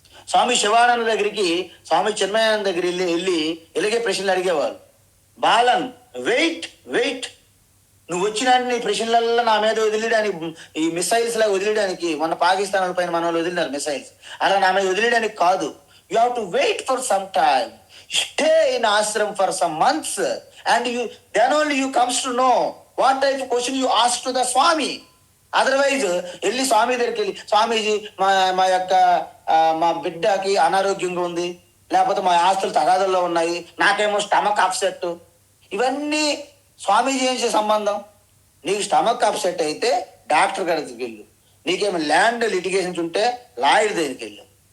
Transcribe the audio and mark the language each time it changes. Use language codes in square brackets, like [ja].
[te] స్వామి శివానంద దగ్గరికి, స్వామి చిన్మయానంద దగ్గర వెళ్ళి ఇలాగే ప్రశ్నలు అడిగేవాళ్ళు. బాలన్ వెయిట్ నువ్వు వచ్చిన నీ ప్రశ్నలల్లో నా మీద వదిలేయడానికి, ఈ మిసైల్స్ లాగా వదిలేయడానికి, మొన్న పాకిస్తాన్ పైన మన వాళ్ళు వదిలినారు మిసైల్స్, అలా నా మీద వదిలేయడానికి కాదు. [en] You have to wait for some time, stay in ashram for some months, and then only you comes to know what type of question you ask to the Swami. [te] Otherwise వెళ్ళి స్వామి దగ్గరికి వెళ్ళి, స్వామీజీ మా యొక్క మా బిడ్డకి అనారోగ్యంగా ఉంది, లేకపోతే మా ఆస్తులు తగాదుల్లో ఉన్నాయి, నాకేమో స్టమక్ అప్సెట్, ఇవన్నీ స్వామీజీ ఏం సంబంధం? నీకు స్టమక్ అప్సెట్ అయితే డాక్టర్ గారికి వెళ్ళు, నీకేమో ల్యాండ్ లిటిగేషన్స్ ఉంటే లాయర్ దగ్గరికి వెళ్ళు.